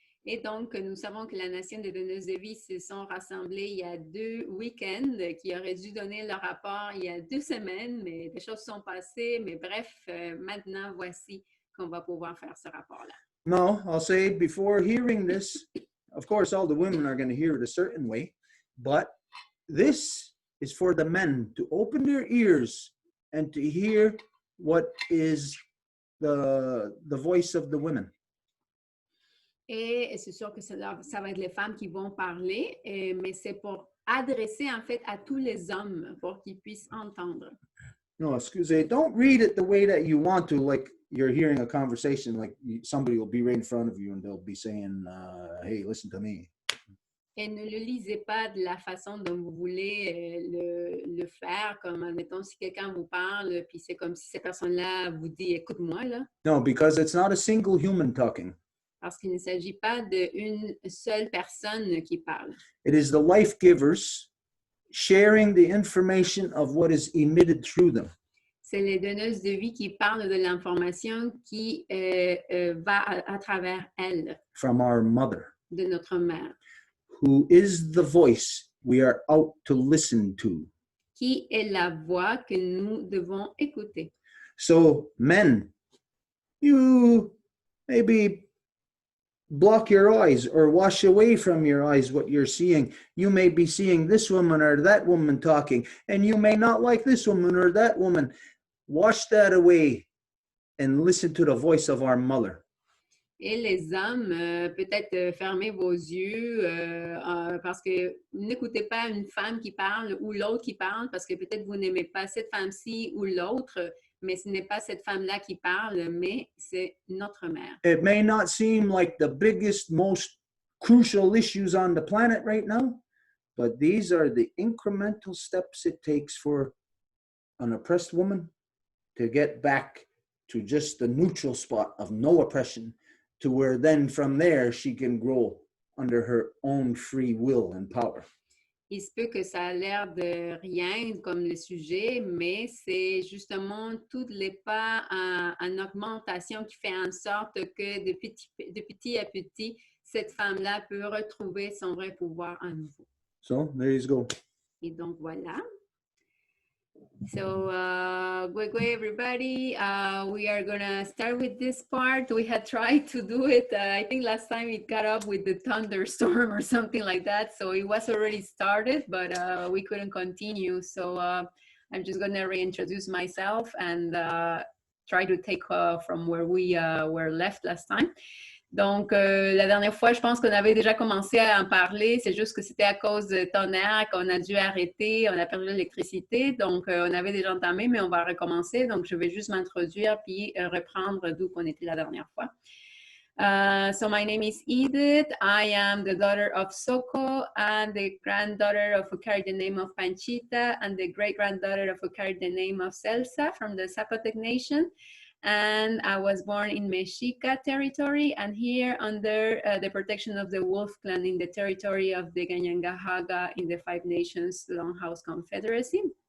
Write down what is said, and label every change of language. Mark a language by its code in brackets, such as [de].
[fr] Et donc, nous savons que la nation des donneuses de vie se sont rassemblées il y a 2 week-ends qui auraient dû donner leur rapport il y a 2 semaines, mais des choses sont passées. Mais bref, maintenant, voici qu'on va pouvoir faire ce rapport-là. [en] No, I'll say before hearing this, of course, all the women are going to hear it a certain way, but this is for the men to open their ears and to hear what is the voice of the women. [fr] Et c'est sûr que ça va être les femmes qui vont parler, mais c'est pour adresser en fait à tous les hommes pour qu'ils puissent entendre. [en] No, excuse me. Don't read it the way that you want to, like you're hearing a conversation, like somebody will be right in front of you and they'll be saying, hey, listen to me. [fr] Et ne le lisez pas de la façon dont vous voulez le faire, comme, admettons, si quelqu'un vous parle, puis c'est comme si cette personne-là vous dit, écoute-moi, là. [en] No, because it's not a single human talking. [fr] Parce qu'il ne s'agit pas d'une seule personne qui parle. [en] It is the life givers sharing the information of what is emitted through them. [fr] C'est les donneuses de vie qui parlent de l'information qui va à travers elles. [en] From our mother. [fr] De notre mère. [en] Who is the voice we are out to listen to. [fr] Qui est la voix que nous devons écouter. [en] So, men, you maybe block your eyes or wash away from your eyes what you're seeing. You may be seeing this woman or that woman talking, and you may not like this woman or that woman. Wash that away and listen to the voice of our mother. [fr] Et les hommes, peut-être fermez vos yeux parce que n'écoutez pas une femme qui parle ou l'autre qui parle parce que peut-être vous n'aimez pas cette femme-ci ou l'autre, mais ce n'est pas cette femme-là qui parle, mais c'est notre mère. [en] It may not seem like the biggest, most crucial issues on the planet right now, but these are the incremental steps it takes for an oppressed woman to get back to just the neutral spot of no oppression, to where then from there she can grow under her own free will and power. [fr] Il se peut que ça a l'air de rien comme le sujet, mais c'est justement tous les pas en augmentation qui fait en sorte que de petit à petit, cette femme-là peut retrouver son vrai pouvoir à nouveau. [en] So, there you go. [fr] Et donc, voilà. [en] So, Gwe everybody, we are going to start with this part. We had tried to do it. I think last time it got up with the thunderstorm or something like that. So it was already started, but we couldn't continue. So I'm just going to reintroduce myself and try to take from where we were left last time. [fr] Donc, la dernière fois, je pense qu'on avait déjà commencé à en parler. C'est juste que c'était à cause de tonnerre qu'on a dû arrêter. On a perdu l'électricité. Donc, on avait déjà entamé, mais on va recommencer. Donc, je vais juste m'introduire puis reprendre d'où qu'on était la dernière fois. [en] So, my name is Edith. I am the daughter of Soko and the granddaughter of who carried the name of Panchita and the great-granddaughter of who carried the name of Celsa from the Zapotec Nation. And I was born in Mexica territory and here under the protection of the Wolf Clan in the territory of the Ganyangahaga in the Five Nations Longhouse Confederacy.